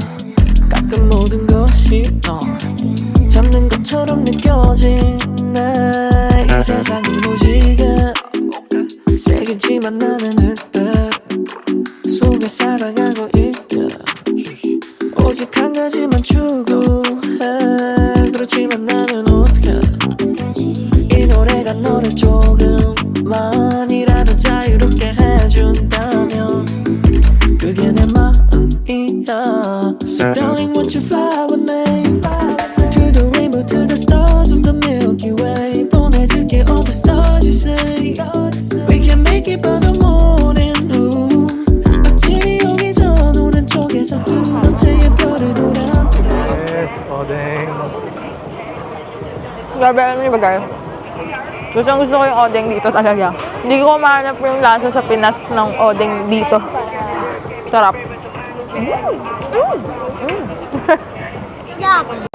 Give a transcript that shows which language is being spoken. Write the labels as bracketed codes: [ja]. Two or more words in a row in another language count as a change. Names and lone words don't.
[ko] 가끔 모든 것이 너 잡는 것처럼 느껴지네 이 세상은 무지개 세겠지만 나는 흑백 속에 살아가고 있게 오직 한 가지만 추구해 그렇지만 나는 어떡해 이 노래가 너를 조금만이라도 자유롭게 해준다면 그게 내 마음이야 [en] So darling, won't you fly with me to the rainbow, to the stars of the Milky Way. 보내줄게 all the stars you say. We can make it by the morning. Ooh. [ko] 아침이 오기 전 오른쪽에서 두 번째의 별을 돌아. [en] Yes, odeng. [tl] Grabe, alam niyo ba guys? Gusto ko yung odeng dito talaga. Hindi ko mahanap yung lasa sa Pinas ng odeng dito. Sarap. [en] Yeah.